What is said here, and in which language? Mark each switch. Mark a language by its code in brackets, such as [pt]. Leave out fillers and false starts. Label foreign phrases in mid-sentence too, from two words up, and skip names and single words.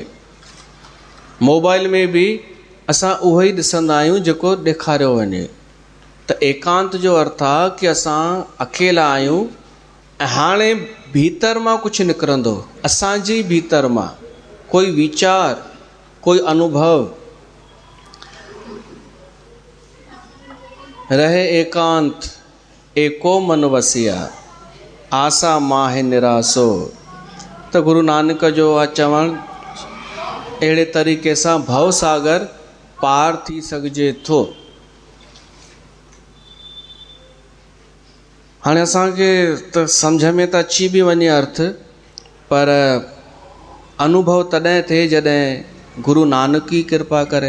[sd] मोबाइल में बि असां उहो ई ॾिसंदा आहियूं जेको ॾेखारियो वञे। त एकांत जो अर्थ आहे कि असां अकेला आहियूं ऐं हाणे भीतर मां कुझु निकिरंदो, असांजे भीतर मां कोई वीचार, कोई अनुभव। [pa] ਰਹੇ ਏਕਾਂਤ ਏਕੋ ਮਨ ਵਸਿਆ, ਆਸਾ ਮਾਹੇ ਨਿਰਾਸੋ। [sd] त गुरु नानक जो आहे चवणु अहिड़े तरीक़े सां भव सागर पार थी सघिजे थो। हाणे असांखे त सम्झ में त अची बि वञे अर्थ, पर अनुभव तॾहिं थिए जॾहिं गुरु नानक ई कृपा करे।